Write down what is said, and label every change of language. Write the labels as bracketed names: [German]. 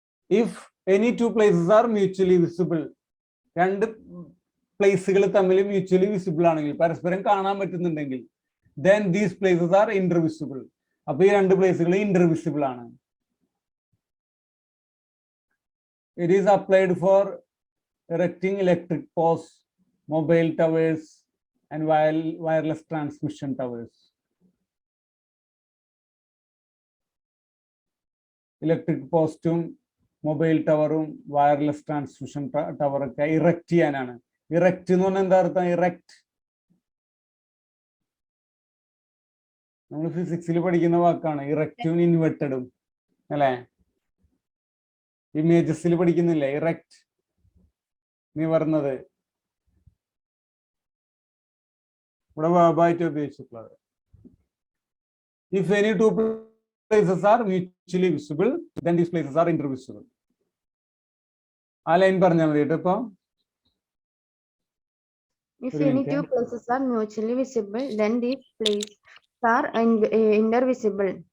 [English] If any two places are mutually visible, [Malayalam] രണ്ട് പ്ലേസുകൾ തമ്മിൽ mutually visible ആണെങ്കിൽ, പരസ്പരം കാണാൻ പറ്റുന്നുണ്ടെങ്കിൽ, [English] then these places are intervisible. [Malayalam] അപ്പൊ ഈ രണ്ട് പ്ലേസുകൾ ഇന്റർവിസിബിൾ ആണ്. [English] It is applied for erecting electric posts, mobile towers and wireless transmission towers. [Malayalam] Electric പോസ്റ്റും മൊബൈൽ ടവറും വയർലെസ് ട്രാൻസ്മിഷൻ ടവറൊക്കെ ഇറക്റ്റ് ചെയ്യാനാണ്. ഇറക്റ്റ് എന്ന് പറഞ്ഞാൽ എന്താ അർത്ഥം? ഇറക്റ്റ് നമ്മൾ ഫിസിക്സിൽ പഠിക്കുന്ന വാക്കാണ്. ഇറക്റ്റും ഇൻവെർട്ടഡും അല്ലെ? ഇമേജസിൽ പഠിക്കുന്നില്ലേ? ഇറക്റ്റ് നിവർന്നത്. ഇവിടെ വേർബായിട്ട് ഉപയോഗിച്ചിട്ടുള്ളത്. [English] If any two places are mutually visible, then these places are intervisible. [Malayalam] ആ ലൈൻ പറഞ്ഞാൽ മതി കേട്ടോ. ഇപ്പൊ [English] If any two places are mutually visible, then these places are intervisible.